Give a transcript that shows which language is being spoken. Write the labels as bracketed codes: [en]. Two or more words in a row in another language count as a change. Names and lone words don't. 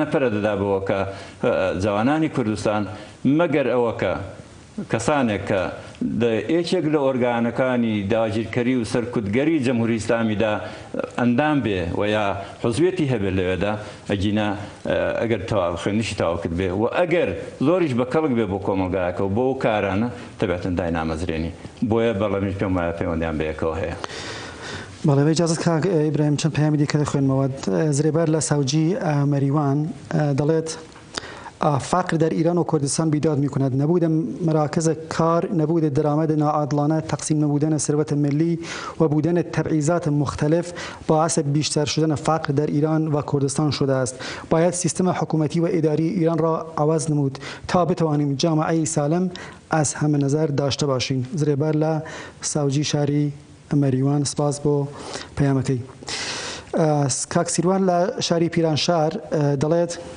[ckb] پەرە دەدا بەوە کە جوانانی کوردستان مەگەر ئەوە کە کەسانێک کە یەکێک لە ئۆرگانەکانی داگیرکەری و سەرکوتگەری جەمهوری ئیسلامیدا ئەندام بێ و یا حوزوێتی هەبێت لەوێدا ئەگینە ئەگەر خوێندنیشی تاواکرد بێ و ئەگەر زۆریش بە کەڵک بێ بۆ کۆمەلگایەکە و بۆ ئەو کارانە دەبێتن داینامەزرێنی بۆیە بەڵەمیش پێم وایە پەیوەندیان بەیەکەوە هەیە. بەڵێ ئیجازەت کاک ئیبراهیم چەند پەیامی دیکە دەخوێنمەوە. زرێبەر لە ساوجی مەریوان دەڵێت [fa] فقر در ایران و کردستان بیداد می کند. نبود مراکز کار، نبود درآمد ناعادلانه، تقسیم نبودن ثروت ملی و بودن تبعیضات مختلف باعث بیشتر شدن فقر در ایران و کردستان شده است. باید سیستم حکومتی و اداری ایران را عوض نمود تا بتوانیم جامعه سالم از همه نظر داشته باشیم. [ckb] زرێبەر لە ساوجی شاری مەریوان سپاس بۆ پەیامەکەی. کاک سیروان لە شاری پیرانشار دەڵێت